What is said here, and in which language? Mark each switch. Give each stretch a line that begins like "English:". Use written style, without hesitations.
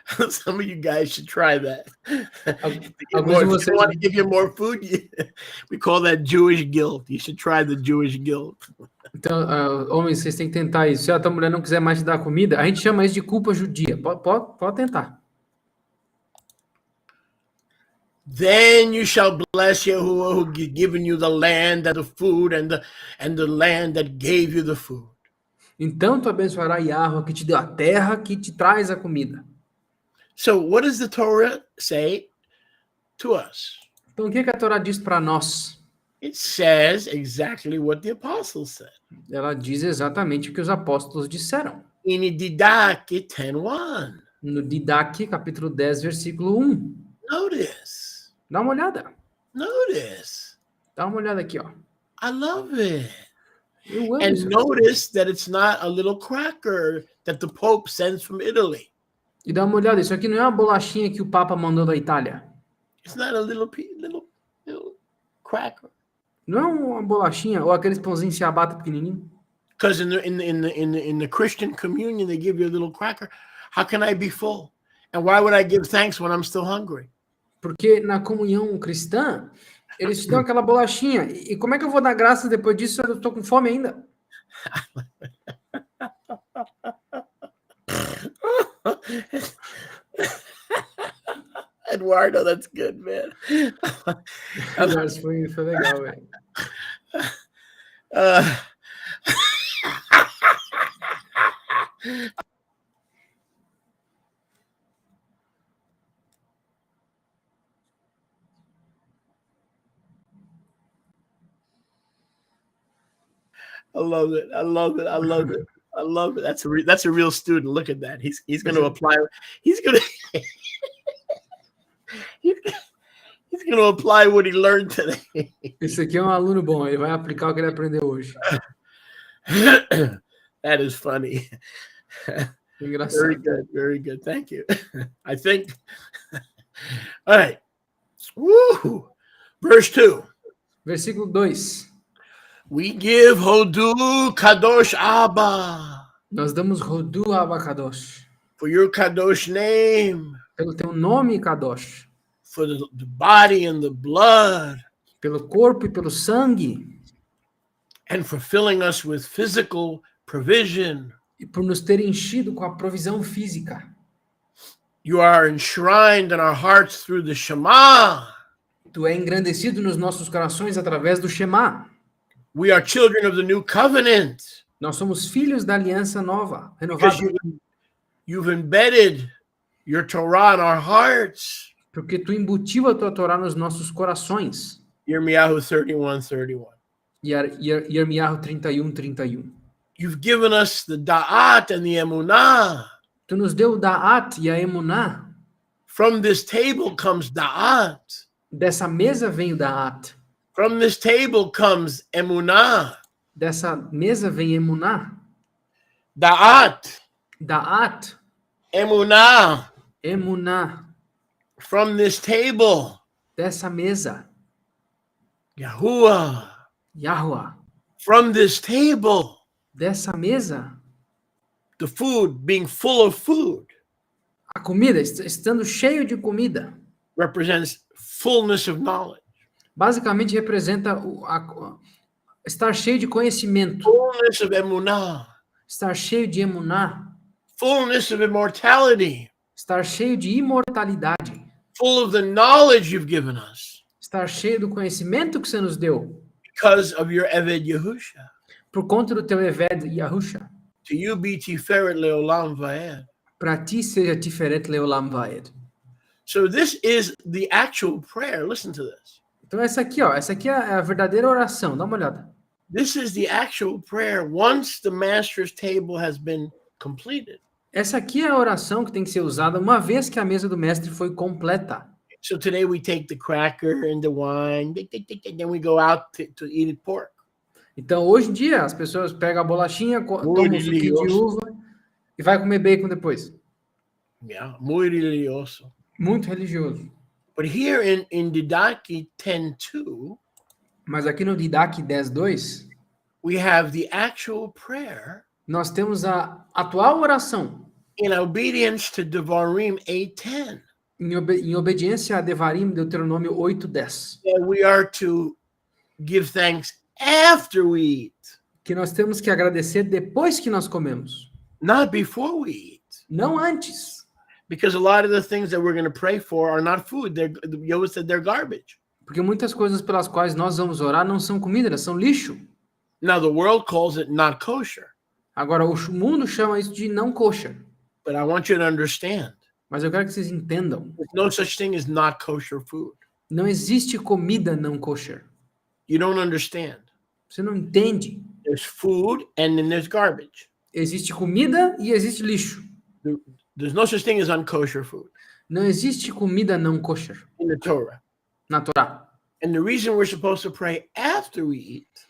English: Some of you guys should try that. If you want to give you more food, we call that Jewish guilt. You should try the Jewish guilt.
Portuguese: Então, homens, vocês têm que tentar isso. Se a tua mulher não quiser mais te dar comida, a gente chama isso de culpa judia. Pode tentar.
English: Then you shall bless Yahuwah who given you the land and the food and the land that gave you the food.
Portuguese: Então tu abençoará Yahweh que te deu a terra, que te traz a comida.
English: So what does the Torah say to us?
Portuguese: Então o que a Torá diz para nós?
English: It says exactly what the apostles said.
Portuguese: Ela diz exatamente o que os apóstolos disseram.
English: In Didac 10:1.
Portuguese: No Didac, capítulo 10, versículo 1.
English: Notice.
Portuguese: Dá uma olhada.
English: Notice.
Portuguese: Dá uma olhada aqui, ó.
English: I love it.
Portuguese: Eu amo
English: And
Portuguese: isso.
English: notice that it's not a little cracker that the Pope sends from Italy.
Portuguese: E dá uma olhada, isso aqui não é uma bolachinha que o Papa mandou da Itália.
English: It's not a little cracker.
Portuguese: Não é uma bolachinha ou aqueles pãozinhos ciabatta pequenininho.
English: Because in the Christian communion they give you a little cracker. How can I be full? And why would I give thanks when I'm still hungry?
Portuguese: Porque na comunhão cristã, eles te dão aquela bolachinha. E como é que eu vou dar graças depois disso? Eu estou com fome ainda.
English: Eduardo, that's good, man.
Portuguese: Mas foi legal, velho.
English: I love it. I love it. I love it. I love it. That's a real student. Look at that. He's going to apply. He's going to he's going to apply what he learned today.
Portuguese: Esse aqui é um aluno bom. Ele vai aplicar o que ele aprendeu hoje.
English: That is funny.
Portuguese: Engraçado.
English: Very good. Very good. Thank you. I think. All right. Woo! Verse 2.
Portuguese: Versículo 2.
English: We give Hodu Kadosh Abba.
Portuguese: Nós damos Rodu Abacadosh.
English: For your Kadosh name.
Portuguese: Pelo teu nome, Kadosh.
English: For the body and the blood.
Portuguese: Pelo corpo e pelo sangue.
English: And for filling us with physical provision.
Portuguese: E por nos ter enchido com a provisão física.
English: You are enshrined in our hearts through the Shema.
Portuguese: Tu é engrandecido nos nossos corações através do Shema.
English: We are children of the new covenant.
Portuguese: Nós somos filhos da aliança nova, renovada.
English: Because you've embedded your Torah in our hearts.
Portuguese: Porque tu embutiu a tua Torá nos nossos corações.
English: Yirmiyahu 31:31.
Portuguese: Yirmiyahu 31:31.
English: You've given us the da'at and the emunah.
Portuguese: Tu nos deu o da'at e a emuná.
English: From this table comes da'at.
Portuguese: Dessa mesa vem o da'at.
English: From this table comes emunah.
Portuguese: Dessa mesa vem emuná.
English: Da'at.
Portuguese: Da'at.
English: Emunah.
Portuguese: Emuná.
English: From this table.
Portuguese: Dessa mesa.
English: Yahuwah.
Portuguese: Yahweh.
English: From this table.
Portuguese: Dessa mesa.
English: The food being full of food.
Portuguese: A comida, estando cheio de comida.
English: Represents fullness of knowledge.
Portuguese: basicamente representa estar cheio de conhecimento,
English: fullness of emunah,
Portuguese: estar cheio de emuná,
English: fullness of immortality,
Portuguese: estar cheio de imortalidade,
English: full of the knowledge you've given us
Portuguese: estar cheio do conhecimento que você nos deu,
English: because of your Eved Yehusha.
Portuguese: por conta do teu Eved Yahusha.
English: To you be Tiferet Leolam Vaed.
Portuguese: Para ti seja Tiferet Leolam Vaed.
English: So this is the actual prayer. Listen to this.
Portuguese: Então essa aqui é a verdadeira oração, dá uma olhada.
English: This is the actual prayer once the master's table has been completed.
Portuguese: Essa aqui é a oração que tem que ser usada uma vez que a mesa do mestre foi completa.
English: So today we take the cracker and the wine, then we go out to eat pork.
Portuguese: Então hoje em dia as pessoas pegam a bolachinha, tomam um suquinho de uva e vai comer bacon depois.
Spanish: Yeah, muy religioso.
Portuguese: Muito religioso.
English: But here in Didaki 10:2,
Portuguese: mas aqui no Didac 10:2,
English: we have the actual prayer.
Portuguese: Nós temos a atual oração.
English: In obedience to Devarim 8:10.
Portuguese: Em obediência a Devarim, Deuteronômio 8:10.
English: We are to give thanks after we eat.
Portuguese: Que nós temos que agradecer depois que nós comemos.
English: Not before we eat.
Portuguese: Não antes.
English: Because a lot of the things that we're going to pray for are not food. Yoda said they're garbage.
Portuguese: Porque muitas coisas pelas quais nós vamos orar não são comida, elas são lixo.
English: Now the world calls it not kosher.
Portuguese: Agora o mundo chama isso de não kosher.
English: But I want you to understand.
Portuguese: Mas eu quero que vocês entendam.
English: There's no such thing as not kosher food.
Portuguese: Não existe comida não kosher.
English: You don't understand.
Portuguese: Você não entende.
English: There's food and then there's garbage.
Portuguese: Existe comida e existe lixo.
English: There's no such thing as unkosher food.
Portuguese: Não existe comida não kosher.
English: In the Torah.
Portuguese: Na Torá.
English: And the reason we're supposed to pray after we eat.